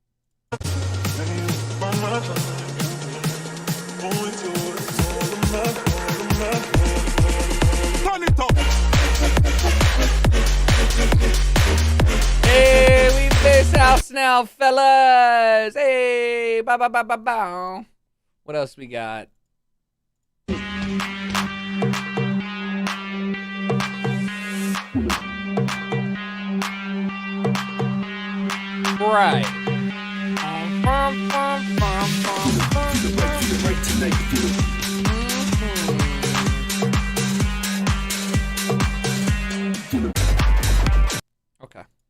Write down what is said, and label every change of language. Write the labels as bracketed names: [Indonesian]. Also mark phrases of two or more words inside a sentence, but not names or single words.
[English] Hey, we face house now, fellas. Hey, ba ba ba ba ba. What else we got? Right. Okay.